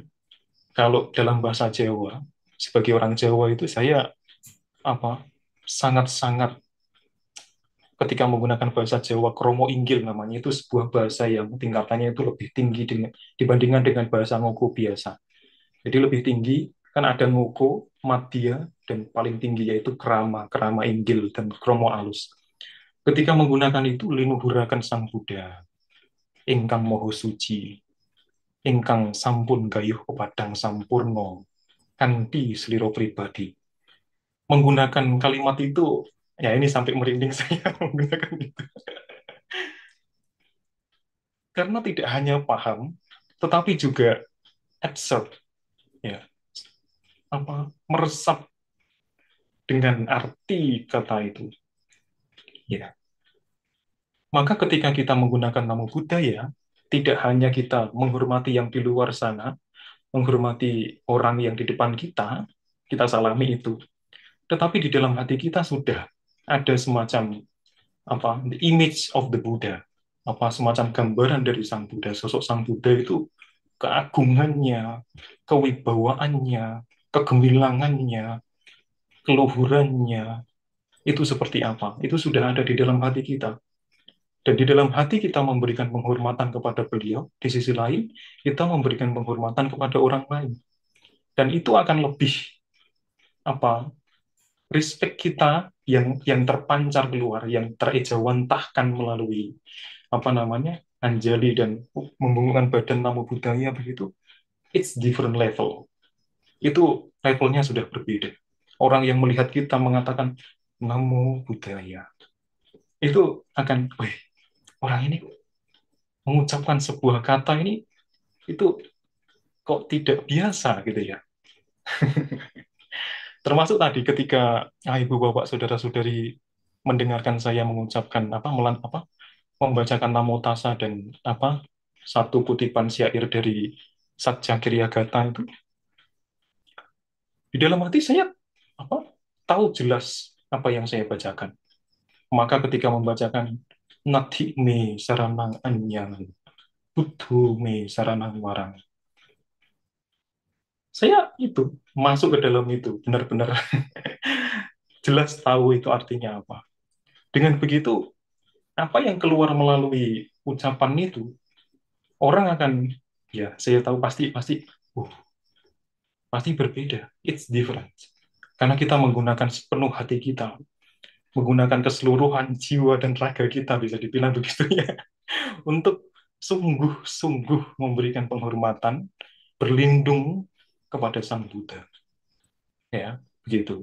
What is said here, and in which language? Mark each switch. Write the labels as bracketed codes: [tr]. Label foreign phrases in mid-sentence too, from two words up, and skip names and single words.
[id] Kalau dalam bahasa Jawa, sebagai orang Jawa itu saya apa sangat-sangat ketika menggunakan bahasa Jawa [jv] kromo inggil [id] namanya, itu sebuah bahasa yang tingkatannya itu lebih tinggi dibandingkan dengan bahasa ngoko biasa. Jadi lebih tinggi, kan ada ngoko, madya, dan paling tinggi yaitu krama, [jv] krama inggil, [id] dan [jv] kromo alus. [id] Ketika menggunakan itu, [jv] linuhuraken Sang Buddha, ingkang moho suci, ingkang sampun gayuh kepadang sampurno, kanthi seliro pribadi. [id] Menggunakan kalimat itu, ya ini sampai merinding saya menggunakan itu. Karena tidak hanya paham, tetapi juga absorb, ya, apa meresap dengan arti kata itu. Ya, maka ketika kita menggunakan nama budaya, tidak hanya kita menghormati yang di luar sana, menghormati orang yang di depan kita salami itu. Tetapi di dalam hati kita sudah ada semacam apa, [en] the image of the Buddha, [id] apa semacam gambaran dari Sang Buddha, sosok Sang Buddha itu keagungannya, kewibawaannya, kegemilangannya, keluhurannya, itu seperti apa? Itu sudah ada di dalam hati kita. Dan di dalam hati kita memberikan penghormatan kepada beliau, di sisi lain kita memberikan penghormatan kepada orang lain. Dan itu akan lebih apa? Respect kita yang terpancar keluar, yang terejawantahkan melalui apa namanya? Anjali dan membungkukkan badan [pi] namo buddhaya [id] begitu. [en] It's different level. [id] Itu levelnya sudah berbeda. Orang yang melihat kita mengatakan [pi] namo buddhaya, [id] itu akan, wih, orang ini mengucapkan sebuah kata ini itu kok tidak biasa gitu ya. Termasuk tadi ketika ibu bapak saudara-saudari mendengarkan saya mengucapkan apa membacakan Namo Tassa dan apa satu kutipan syair dari Satya Gata itu, di dalam hati saya apa tahu jelas apa yang saya bacakan. Maka ketika membacakan [pi] Nati me saranang anyang, Buddhu me saranang warang, [id] saya itu masuk ke dalam itu, benar-benar jelas tahu itu artinya apa. Dengan begitu, apa yang keluar melalui ucapan itu, orang akan, ya saya tahu pasti pasti, uh, pasti berbeda. [en] It's different. [id] Karena kita menggunakan sepenuh hati kita, menggunakan keseluruhan jiwa dan raga kita, bisa dibilang begitu ya, untuk sungguh-sungguh memberikan penghormatan, berlindung kepada Sang Buddha. Ya, begitu.